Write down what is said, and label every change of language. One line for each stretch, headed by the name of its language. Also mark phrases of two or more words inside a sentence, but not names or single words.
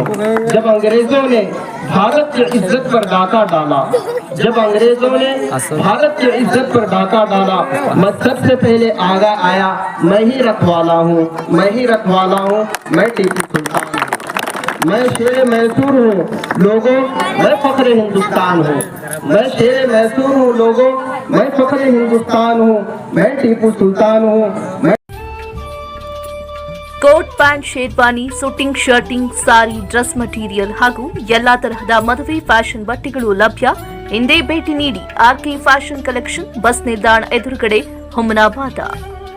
Hindi: जब अंग्रेजों ने भारत की इज्जत पर डाका डाला, जब अंग्रेजों ने भारत की इज्जत पर डाका डाला, मैं सबसे पहले आगा आया. मैं ही रखवाला हूँ, मैं ही रखवाला हूँ. मैं टीपू सुल्तान हूँ. मैं शेर मैसूर हूँ लोगों, मैं फख्र हिंदुस्तान हूँ. मैं शेर मैसूर हूँ लोगों, मैं फख्र हिंदुस्तान हूँ. मैं टीपू सुल्तान हूँ.
Kannada: ಕೋಟ್ ಪ್ಯಾಂಟ್, ಶೇರ್ವಾನಿ, ಸುಟ್ಟಿಂಗ್, ಶರ್ಟಿಂಗ್, ಸಾರಿ,
English: dress material
Kannada: ಹಾಗೂ ಎಲ್ಲಾ ತರಹದ ಮದುವೆ ಫ್ಯಾಷನ್ ಬಟ್ಟೆಗಳು ಲಭ್ಯ. ಹಿಂದೆ ಭೇಟಿ ನೀಡಿ. ಆರ್ಕೆ ಫ್ಯಾಷನ್ ಕಲೆಕ್ಷನ್, ಬಸ್ ನಿಲ್ದಾಣ ಎದುರುಗಡೆ, ಹುಮನಾಬಾದ.